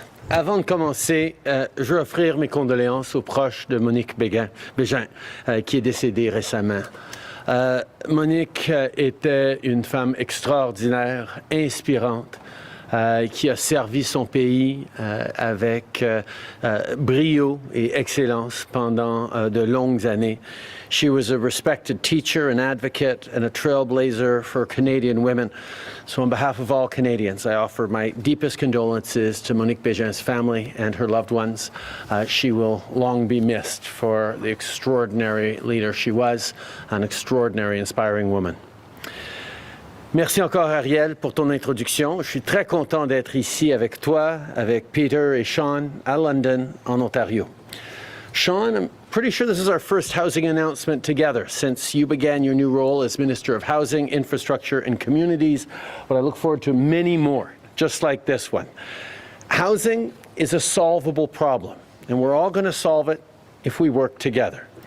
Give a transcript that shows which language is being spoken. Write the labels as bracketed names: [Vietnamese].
[French] Avant de commencer, je veux offrir mes condoléances aux proches de Monique Bégin, qui est décédée récemment. Monique était une femme extraordinaire, inspirante, qui a servi son pays avec brio et excellence pendant de longues années. [English] She was a respected teacher, an advocate, and a trailblazer for Canadian women. So on behalf of all Canadians, I offer my deepest condolences to Monique Bégin's family and her loved ones. She will long be missed for the extraordinary leader she was, an extraordinary, inspiring woman. [French] Merci encore, Ariel, pour ton introduction. Je suis très content d'être ici avec toi, avec Peter et Sean à London, en Ontario. [English] Sean, I'm pretty sure this is our first housing announcement together since you began your new role as Minister of Housing, Infrastructure and Communities, but I look forward to many more, just like this one. Housing is a solvable problem, and we're all going to solve it if we work together.